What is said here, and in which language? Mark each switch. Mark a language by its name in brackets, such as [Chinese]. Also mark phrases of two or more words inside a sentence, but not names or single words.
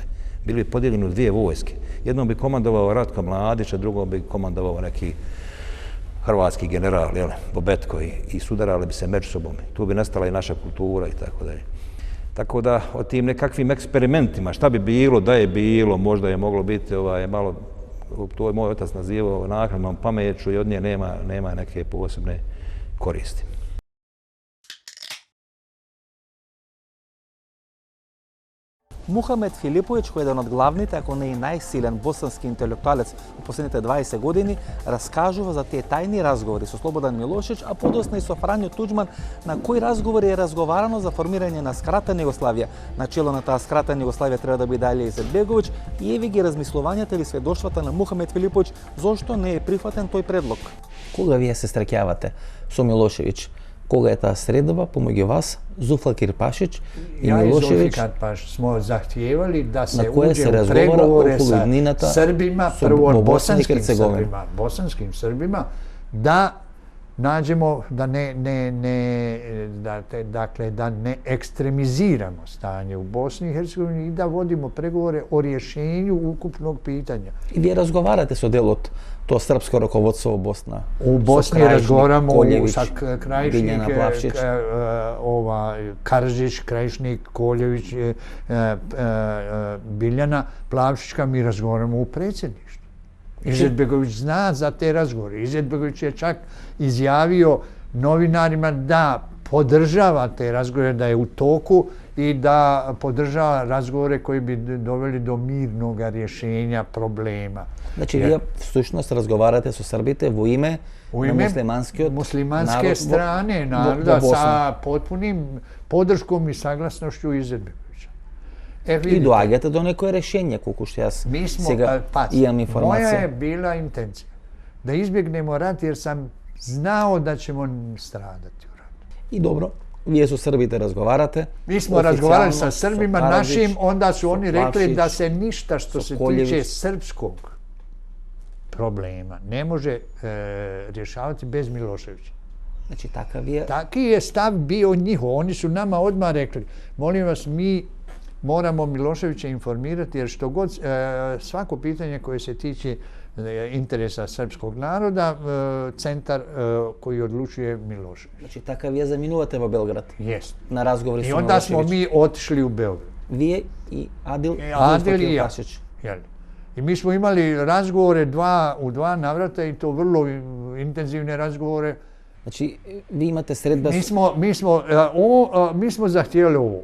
[Bosnian] Bili bi podijeljeni u dvije vojske. Jednom bi komandovao Ratko Mladić, a drugom bi komandovao neki hrvatski general, Bobetko, i sudarali bi se među sobom. Tu bi nestala i naša kultura i tako dalje. Tako da o tim nekakvim eksperimentima, šta bi bilo, da je bilo, možda je moglo biti malo, to je moj otac nazivao naknadnom pameću i od nje nema neke posebne koristi. [Macedonian] Мухамед Филиповиќ, кој е еден од главните, ако не и најсилен босански интелектуалец во последните 20 години, раскажува за тие тајни разговори со Слободан Милошевиќ, а подосна и со Фрањо Туџман, на кои разговори е разговарано за формирање на скратена Југославија. Начело на таа скратена Југославија треба да биде Али Изетбеговиќ и еве ги размислувањата или сведоштвата на Мухамед Филиповиќ зошто не е прифатен тој предлог. Кога вие се среќавате со Милошевиќ? Кога е таа средба помеѓу вас, Зулфикар Пашич и Милошевиќ? [Bosnian] Зулфикар Пашич смо захтиевали да се уđe u pregovore sa Srbima, prvo bosanskim Srbima, da nađemo, da ne ekstremiziramo stanje u Bosni i Hercegovini i da vodimo pregovore o rješenju ukupnog pitanja. I vi razgovarate [Macedonian] со делот [Bosnian] to srpsko rukovodstvo u Bosna? U Bosni razgovaramo sa Krajišnik, Karadžić, Krajišnik, Koljević, Biljana, Plavšićka, mi razgovaramo u predsjedništvu. Izetbegović zna za te razgovore. Izetbegović je čak izjavio novinarima da podržava te razgovore, da je u toku i da podržava razgovore koji bi doveli do mirnog rješenja problema. [Macedonian] Значи, ви всушност разговарате со Србите во име на [Bosnian] muslimanske strane naroda sa potpunim podrškom i saglasnošću Izetbegovića. I vidite, [Macedonian] doaѓате до некое решение, колку што јас сега имам [Bosnian] moja je [Macedonian] информација. [Bosnian] bila intencija da izbjegnemo rat jer sam znao da ćemo stradati u ratu. [Macedonian] И добро, вие со србите разговарате. [Bosnian] Mi smo razgovarali sa [Macedonian] официјално, [Bosnian] Srbima [Macedonian] со Караджич, [Bosnian] našim, onda su [Macedonian] со [Bosnian] oni rekli da [Macedonian] Plavšić, [Bosnian] se ništa što [Macedonian] со [Bosnian] se [Macedonian] Koljević. [Bosnian] tiče srpskog problema ne može rješavati bez Miloševića. [Macedonian] Значи така вие [Bosnian] Taki je stav bio njihov. Oni su nama odmah rekli, molim vas, mi moramo Miloševića informirati jer što god, svako pitanje koje se tiče interesa srpskog naroda, centar koji odlučuje Milošević. [Macedonian] Значи така вие заминувате во Белград [Bosnian] Jest. [Macedonian] на разговори [Bosnian] I [Macedonian] со [Bosnian] onda smo [Macedonian] Милошевиќ. [Bosnian] mi otišli u Beograd. [Macedonian] Вие и Адил [Bosnian] Adil i ja. [Macedonian] Пашич. [Bosnian] Jel? I mi smo imali razgovore u dva navrata i to vrlo intenzivne razgovore. [Macedonian] Значи ви имате средба [Bosnian] Mi smo zahtijevali ovo.